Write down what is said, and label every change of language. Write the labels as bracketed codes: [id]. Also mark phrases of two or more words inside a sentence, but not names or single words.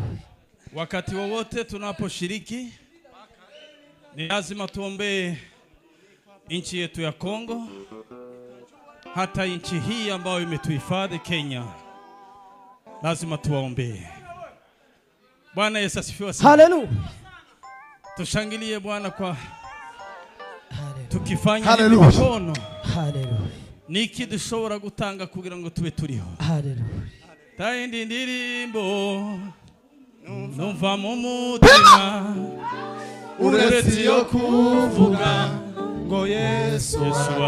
[sw] Wakati wowote tunaposhiriki ni lazima tuombee nchi yetu ya Kongo, hata nchi hii ambayo imetuhifadhi Kenya. Lazima tuwaombee. Bwana Yesu asifiwe sana. Haleluya. Tushangilie Bwana kwa Haleluya. tukifanya Haleluya. mikono. Haleluya. [rw] Niki dushobora gutanga kugira ngo tube turiho. Haleluya. Tayindi ndirimbo numva mu mutima Uretse yo kuvuga ngo Yesu